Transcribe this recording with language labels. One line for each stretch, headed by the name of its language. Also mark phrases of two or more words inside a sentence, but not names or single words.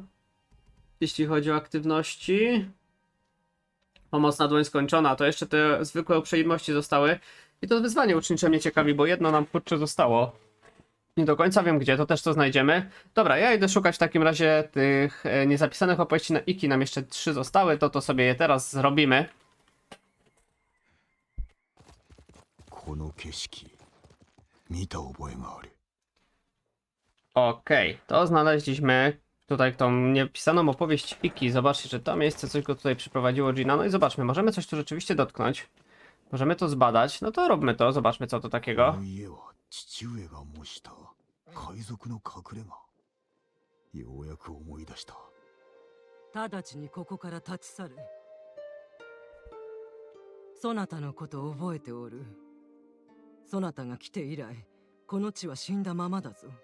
Polish: Jeśli chodzi o aktywności. Pomocna dłoń skończona. To jeszcze te zwykłe uprzejmości zostały. I to wyzwanie ucznicze mnie ciekawi, bo jedno nam kurczę zostało. Nie do końca wiem gdzie, to też to znajdziemy. Dobra, ja idę szukać w takim razie tych niezapisanych opowieści na Iki. Nam jeszcze 3 zostały, to sobie je teraz zrobimy.
Japanese: この景色見た覚えがある。
Polish: Okej, to znaleźliśmy tutaj tą niepisaną opowieść Iki. Zobaczcie, że to miejsce coś go tutaj przyprowadziło Gina. No i zobaczmy, możemy coś tu rzeczywiście dotknąć. Możemy to zbadać. No to róbmy to, zobaczmy co to
Japanese: こ
Polish: takiego.
Japanese: の家は父上が模した海賊の隠れ家。ようやく思い出した。直ちにここから立ち去る。そなたのことを覚えておる。そなたが来て以来、この地は死んだままだぞ。